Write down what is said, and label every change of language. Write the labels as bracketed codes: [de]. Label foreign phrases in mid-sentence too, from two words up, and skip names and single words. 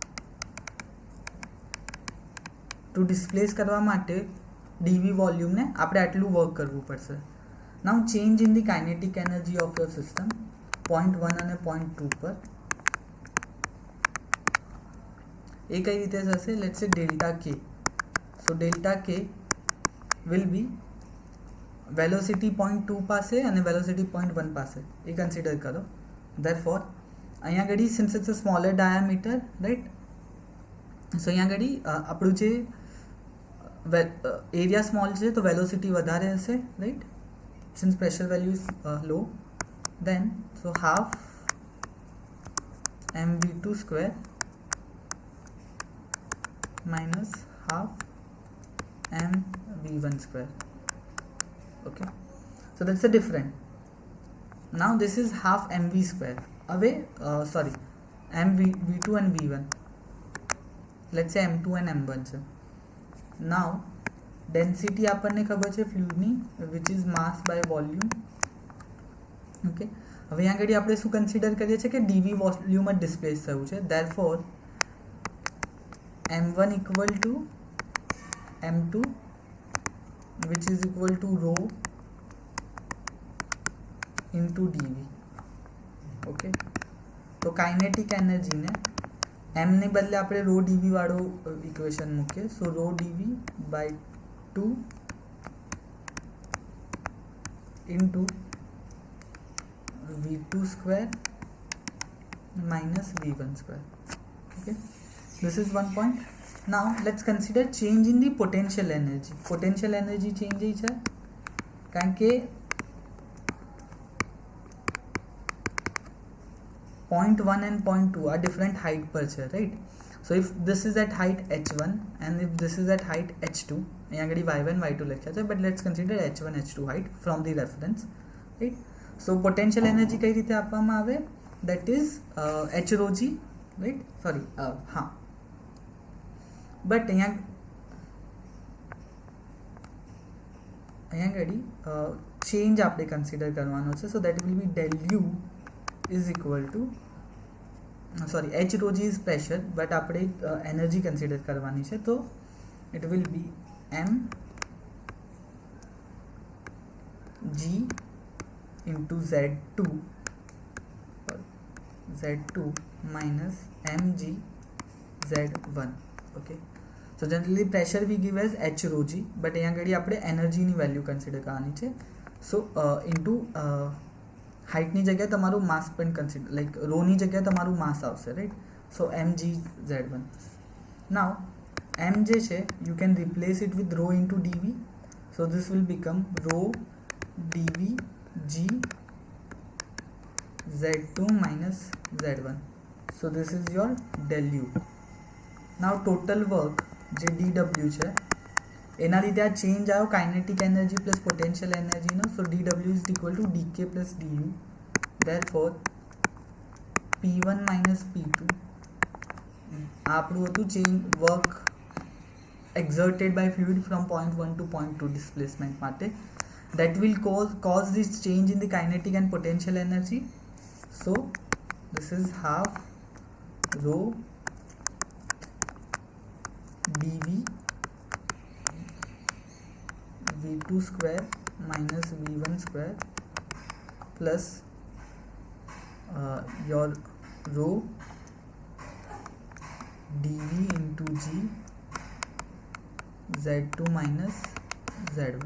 [gu] ટુ ડિસ્પ્લેસ કરવા માટે dv વોલ્યુમને આપણે આટલું વર્ક કરવું પડશે. [en] now change in the kinetic energy of your system point 1 અને point 2 [gu] પર એ કઈ રીતે થશે, [en] let's say delta k. so delta k will be velocity 0.2 [gu] પાસે અને [en] વેલોસિટી 0.1 [gu] પાસે એ કન્સિડર કરો. [en] ધેરફોર [gu] અહીંયા આગળ [en] since it's a smaller diameter right, so [gu] અહીંયા આગળ આપણું જે એરિયા સ્મોલ છે તો વેલોસિટી વધારે હશે [en] right, since pressure value is low. then so half mv2 square minus half mv1 square. Okay, so that's the difference. Now this is half mv square away, sorry, mv2 and v1, let's say m2 and m1 છે. now density [gu] આપણને ખબર છે ફ્લુઇડની, [en] which is mass by volume. [gu] ઓકે, હવે અહીંયા આગળ આપણે શું કન્સિડર કરીએ છીએ કે dv વોલ્યુમ જ ડિસ્પ્લેસ થયું છે. [en] therefore m1 equal to m2 which is equal to rho into dv. [gu] ઓકે, તો કાઇનેટિક એનર્જીને m ને બદલે આપણે રો dv વાળો ઇક્વેશન મૂકીએ. [en] so rho dv by 2 into v2 square minus v1 square. Okay, this is one point. Now let's consider change in the potential energy. Potential energy change [gu] છે કારણ કે [en] point 1 and point 2 are different height per છે right. So if this is at height h1 and if this is at height h2, [gu] અહીંયા આગળ y1 y2 લખ્યા છે, [en] but let's consider h1 h2 height from the reference right. So potential energy [gu] કઈ રીતે આપવામાં આવે, [en] that is h rho g right, sorry [gu] હા, બટ અહીંયા આગળ ચેન્જ આપણે કન્સિડર કરવાનો છે. [en] so that will be del u is equal to, sorry h rho g is pressure, but [gu] આપણે એનર્જી કન્સિડર કરવાની છે. [en] તો it will be m g into z2 minus mg z1. okay, so generally pressure we give as h rho g, but [gu] અહીંયા આગળ આપણે એનર્જીની વેલ્યુ કન્સિડર કરવાની છે. [en] so into [gu] હાઇટની જગ્યાએ તમારું માસ પણ કન્સિડર, લાઈક રોની જગ્યાએ તમારું માસ આવશે રાઈટ. [en] સો mg z1. નાવ m [gu] જે છે [en] you can replace it with rho into dv, so this will become rho dv g z2 minus z1. so this is your del u. now total work [gu] જે dw છે એના લીધે આ ચેન્જ આવ્યો કાઇનેટિક એનર્જી પ્લસ પોટેન્શિયલ એનર્જીનો. [en] so dw is equal to dk plus du. therefore p1 minus p2 [gu] આપણું હતું [en] ચેન્જ વર્ક exerted by fluid from point 1 to point 2 displacement માટે, that will cause this change in the kinetic and potential energy. so this is half rho dv v2 square minus v1 square plus your rho dv into g z2 minus z1.